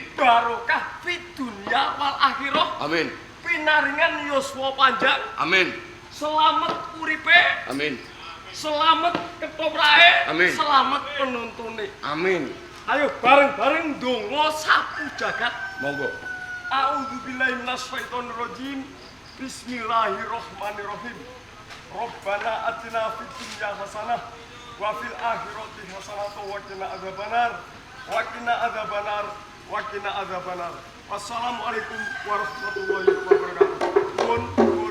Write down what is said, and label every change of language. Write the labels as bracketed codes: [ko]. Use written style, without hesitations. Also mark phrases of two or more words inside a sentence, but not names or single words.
[ar] بركة في الدنيا والآخرة [jv] Amin. pinaringan yuswa panjang Amin. selamat uripe Amin. selamat ketoprake Amin. selamat penuntune Amin. ayo bareng-bareng ndonga sapu jagat Monggo. [ar] أعوذ بالله من الشيطان الرجيم بسم الله الرحمن الرحيم ربنا آتنا في الدنيا حسنة وفي الآخرة حسنة وقنا عذاب النار وقنا عذاب النار وقنا عذاب النار والسلام عليكم ورحمة الله وبركاته.